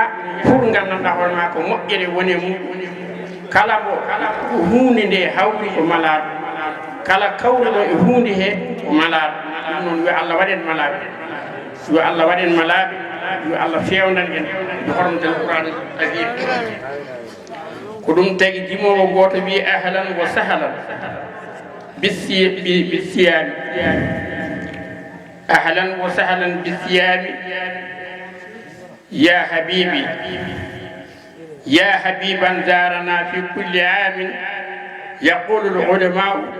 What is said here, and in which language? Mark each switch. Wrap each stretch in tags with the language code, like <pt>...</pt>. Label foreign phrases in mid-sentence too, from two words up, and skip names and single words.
<ff>pour ganduɗa hoore ma ko moƴƴere woni mum kala ko hunde nde hawri ko malaɗo kala kawruɗo e hunde he ko malaɗo ɗum noon yo Allah waɗen malaɓe yo Allah waɗen malaɓe yo Allah fewnan en yo hormatal Qur'an azim ko ɗum tagi dimowo goto wi</ff> <ar>أهلا وسهلا bisiyami أهلا وسهلا bisiyami يا حبيبي يا حبيبا زارنا في كل عام يقول العلماء</ar>